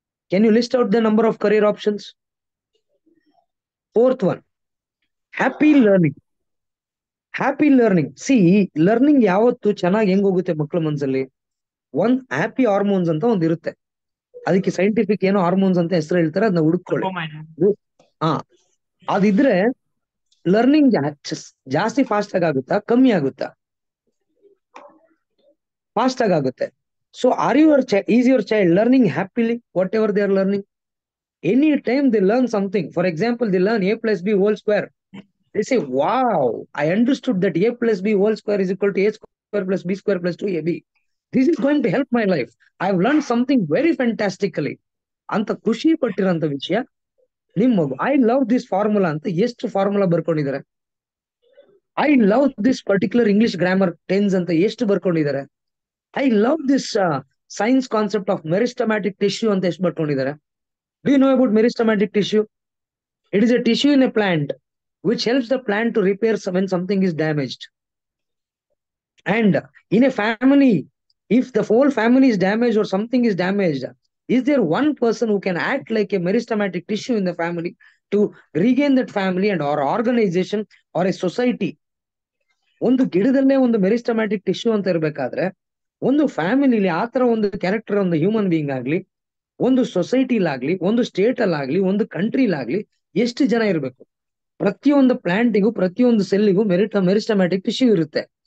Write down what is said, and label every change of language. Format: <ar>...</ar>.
<en>Can you list out the number of career options? Fourth one, happy learning. Happy learning.</en> <kn>C, learning ಯಾವತ್ತು ಚೆನ್ನಾಗಿ ಹೆಂಗ್ ಹೋಗುತ್ತೆ ಮಕ್ಳ ಮನ್ಸಲ್ಲಿ? ಒಂದ್ ಹ್ಯಾಪಿ ಹಾರ್ಮೋನ್ಸ್ ಅಂತ ಒಂದ್ ಇರುತ್ತೆ. ಅದಕ್ಕೆ ಸೈಂಟಿಫಿಕ್ ಏನೋ ಹಾರ್ಮೋನ್ಸ್ ಅಂತ ಹೆಸರು ಹೇಳ್ತಾರೆ, ಅದನ್ನ ಹುಡುಕೊಳ್ಳಿ. ಹಾ, ಅದಿದ್ರೆ ಲರ್ನಿಂಗ್ ಜಾಸ್ತಿ ಫಾಸ್ಟ್ ಆಗಿ ಆಗುತ್ತಾ ಕಮ್ಮಿ ಆಗುತ್ತಾ? ಫಾಸ್ಟ್ ಆಗಿ ಆಗುತ್ತೆ.</kn> <en>So are your is your child learning happily what ever they are learning? Any time they learn something. For example, they learn a+b² they say, wow, I understood that a+b² is equal to a² plus b² plus 2ab. This is going to help my life. I've learned something very fantastically</en> <kn>ಅಂತ ಖುಷಿ ಪಟ್ಟಿರೋಂತ ವಿಷಯ ನಿಮ್ ಮಗು.</kn> <en>I love this formula</en> <kn>ಅಂತ ಎಷ್ಟು formula ಬರ್ಕೊಂಡಿದ್ದಾರೆ.</kn> <en>I love this particular English grammar tense</en> <kn>ಅಂತ ಎಷ್ಟು ಬರ್ಕೊಂಡಿದ್ದಾರೆ.</kn> <en>I love this science concept of meristematic tissue</en> <kn>ಅಂತ ಎಷ್ಟು ಬರ್ಕೊಂಡಿದ್ದಾರೆ.</kn> <en>Do you know about meristematic tissue? It is a tissue in a plant which helps the plant to repair when something is damaged. And in a family, if the whole family is damaged or something is damaged, is there one person who can act like a meristematic tissue in the family to regain that family and or organization or a society?</en> <kn>ಒಂದು ಗಿಡದಲ್ಲೇ ಒಂದು meristematic tissue ಅಂತ ಇರ್ಬೇಕಾದ್ರೆ ಒಂದು ಫ್ಯಾಮಿಲಿಲಿ ಆತರ ಒಂದು character ಒಂದು human being ಆಗ್ಲಿ, ಒಂದು ಸೊಸೈಟಿಲಾಗ್ಲಿ, ಒಂದು ಸ್ಟೇಟ್ ಅಲ್ಲಾಗ್ಲಿ, ಒಂದು ಕಂಟ್ರಿಲಾಗ್ಲಿ ಎಷ್ಟು ಜನ ಇರಬೇಕು? ಪ್ರತಿಯೊಂದು ಪ್ಲಾಂಟಿಗೂ ಪ್ರತಿಯೊಂದು ಸೆಲ್ಲಿಗೂ ಮೆರಿಸ್ಟಮ್ಯಾಟಿಕ್ ಟಿಶ್ಯೂ ಇರುತ್ತೆ.</kn>